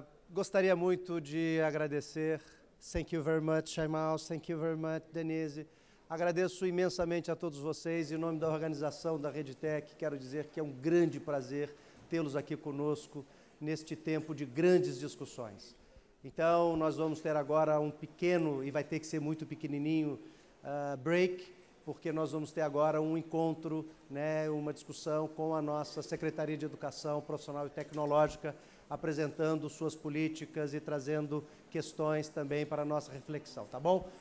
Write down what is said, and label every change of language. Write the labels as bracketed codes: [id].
[pt] Gostaria muito de agradecer. [en] Thank you very much, Shaimal. Thank you very much, Denise. [pt] Agradeço imensamente a todos vocês. Em nome da organização da Reditec, quero dizer que é um grande prazer tê-los aqui conosco neste tempo de grandes discussões. Então, nós vamos ter agora um pequeno, e vai ter que ser muito pequenininho, break, porque nós vamos ter agora um encontro, né, uma discussão com a nossa Secretaria de Educação Profissional e Tecnológica, apresentando suas políticas e trazendo questões também para a nossa reflexão, tá bom?